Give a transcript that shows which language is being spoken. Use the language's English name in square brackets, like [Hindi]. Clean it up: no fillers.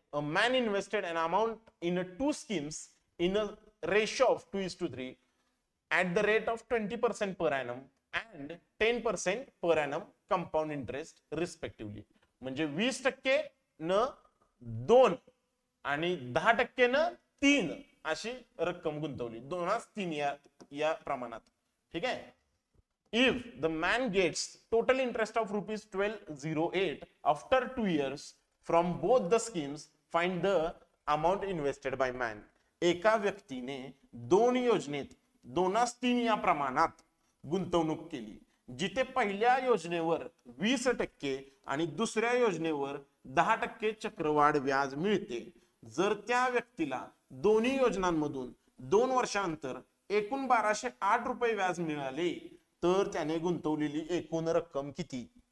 [English] A man invested an amount in 2 schemes in a ratio of 2:3 at the rate of 20% per annum and 10% per annum compound interest respectively. [Marathi] म्हणजे 20% न 2 आणि 10% न 3 अशी रक्कम गुंतवली. 2-3 या प्रमाणात. ठीक आहे. [English] If the man gets total interest of ₹1208 after 2 years from both the schemes, find the amount invested by man. [Marathi] एका व्यक्तीने 2 योजनेत 2-3 या प्रमाणात गुंतवणूक केली, जिथे पहिल्या योजनेवर 20% आणि दुसऱ्या योजनेवर 10% चक्रवाढ व्याज मिळते. जर त्या व्यक्तीला दोन्ही योजनांमधून 2 वर्षानंतर एकूण 1208 रुपये व्याज मिळाले तर त्याने गुंतवलेली एकूण रक्कम किती?